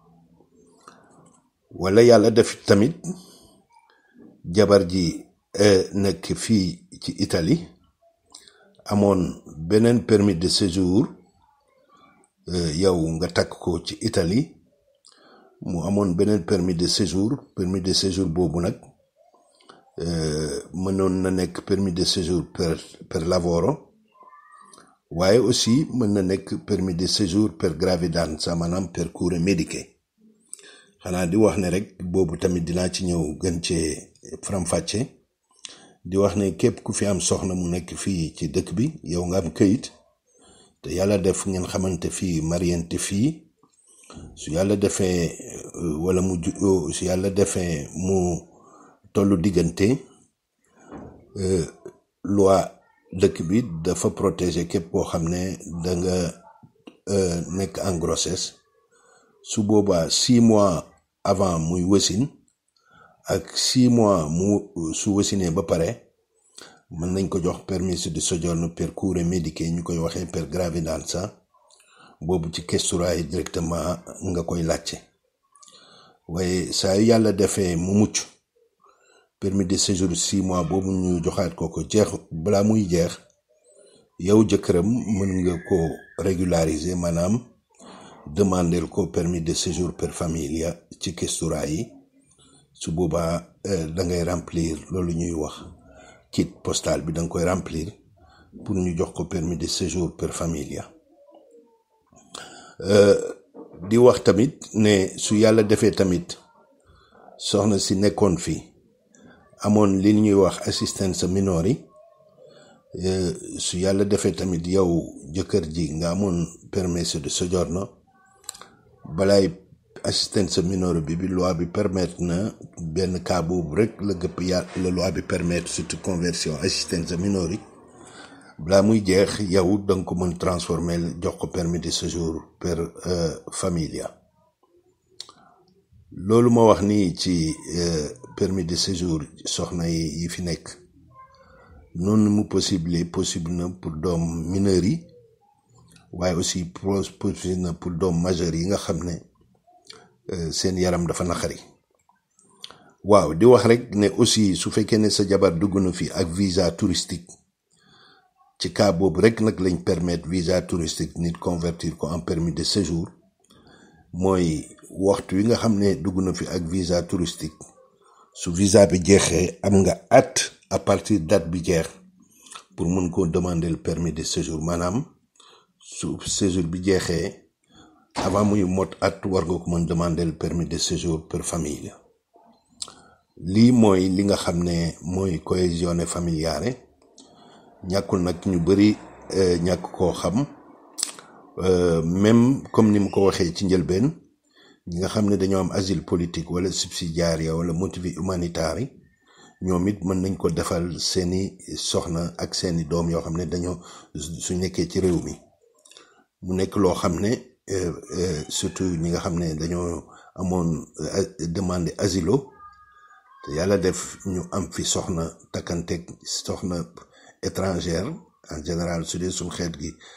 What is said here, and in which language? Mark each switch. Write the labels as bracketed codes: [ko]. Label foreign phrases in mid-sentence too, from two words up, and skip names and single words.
[wo] wala yàlla def tamit jabar ji nekk fii ci Italie amoon beneen [fr] permis de séjour [wo] yow nga takk ko ci Italie mu amoon beneen [fr] permis de séjour [wo] boobu nag mënoon na nekk [fr] permis de séjour [it] per lavoro [wo] waaye aussi mën na nekk [fr] permis de séjour [wo] per gravidanza maanaam [it] per cure mediche [wo] xanaa di wax ne rek boobu tamit dinaa ci ñëw gën cee faram-fàcce di wax ne képp ku fi am soxna mu nekk fii ci dëkk bi yow nga am këyit te yàlla def ngeen xamante fii mariante fii su yàlla defee wala su yàlla defee mu tollu diggante loi dëkk bi dafa protéger képp koo xam ne da nga nekk [fr] en grossesse [wo] su boobaa [fr] 6 mois avant [wo] muy wasin ak 6 mois su wasinee ba pare mën nañ ko jox [it] permesso di soggiorno per cure mediche [wo] ñu koy waxee [it] per gravidanza [wo] boobu ci questura yi directement nga koy laajte waaye saa yu yàlla defee mu mucc [fr] permis de séjour 6 mois [wo] boobu ñu joxaat ko jeex balaa muy jeex yow jëkkëram mën nga ko régulariser maanaam demander ko [fr] permis de séjour [it] per famiglia [wo] ci questura yi su boobaa da ngay remplir loolu ñuy wax [fr] kit postal [wo] bi da nga koy remplir pour ñu jox ko [fr] permis de séjour [it] per famiglia [wo] di wax tamit ne su yàlla defee tamit soxna si nekkoon fi amoon li ñuy wax assistenza minori su yàlla defee tamit yow jëkkër ji nga amoon [it] permesso di soggiorno [wo] balaay [it] assistenza minori [wo] bi loi bi permettre na benn cas boobu rek la gëpp la loi bi permettre surtout conversion assistenza minori balaa muy jeex yow da nga ko mën transformer jox ko [fr] permis de séjour [it] per famiglia [wo] loolu ma wax nii ci [fr] permis de séjour [wo] soxna yi fi nekk noonu mu possible na pour doom mineur yi waaye aussi possible na pour doom majeur yi nga xam ne seen yaram dafa naqari waaw di wax rek ne aussi su fekkee ne sa jabar dugg na fi ak [fr] visa touristique [wo] ci cas boobu rek nag lañ permettre [fr] visa touristique [wo] nit convertir ko [fr] en permis de séjour [wo] mooy waxtu wi nga xam ne dugg na fi ak [fr] visa touristique [wo] su visa bi jeexee am nga at [fr] à partir [wo] date bi jeex pour mun koo [fr] demander le permis de séjour [wo] maanaam su séjour bi jeexee avant muy mot at war nga ko mën [fr] demander le permis de séjour per famille [wo] lii mooy li nga xam ne mooy [fr] cohésion familiale [wo] ñàkkul nag ñu bëri ñàkk koo xam [fr] même comme [wo] ni mu ko waxee ci njëlbeen ñi nga xam ne dañoo am [fr] asile politique [wo] wala subsidiaire wala [fr] motif humanitaire [wo] ñoom it mën nañ ko defal seeni soxna ak seeni doom yoo xam ne dañoo su nekkee ci réew mi mu nekk loo xam ne surtout ñi nga xam ne dañoo amoon demande asilo te yàlla def ñu am fi soxna takkanteeg soxna [fr] étrangère en général [wo] su dee suñ xeet gi